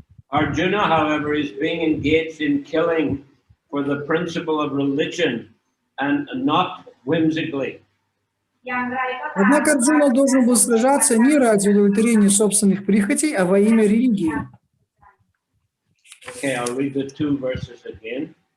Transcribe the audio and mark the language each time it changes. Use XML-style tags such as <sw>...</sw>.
<en>Arjuna, however, is being engaged in killing for the principle of religion and not whimsically.</en> <ru>Однако Арджуна должен был сражаться не ради удовлетворения собственных прихотей, а во имя религии.</ru> <en>Okay, I'll read the two verses again.</en>